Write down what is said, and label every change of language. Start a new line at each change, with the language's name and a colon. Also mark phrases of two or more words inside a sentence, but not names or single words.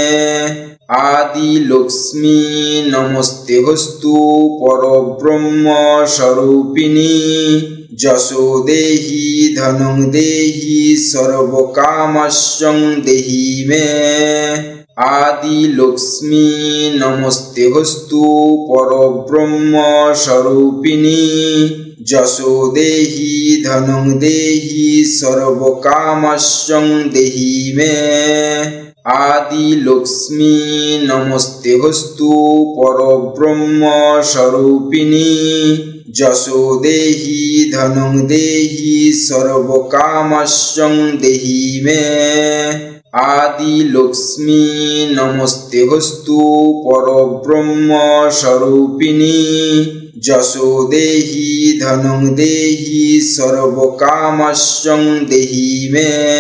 Sanskrit: आदिलक्ष्मी नमस्तेऽस्तु परब्रह्म स्वरूपिणी यशो देहि धनं देहि सर्वकामस्यं देहि मे आदिलक्ष्मी नमस्तेऽस्तु परब्रह्म स्वरूपिणी যশো দেহি ধনং দেহি সর্বকামস্যং দেহি মে আদি লক্ষ্মী নমস্তে হস্তু পরব্রহ্ম স্বরূপিণী যশো দেহি ধনং দেহি সর্বকামস্যং দেহি মে আদি লক্ষ্মী নমস্তে হস্তু পরব্রহ্ম স্বরূপিণী যশো দেহি ধনং দেহি সর্বকামস্যং দেহি মে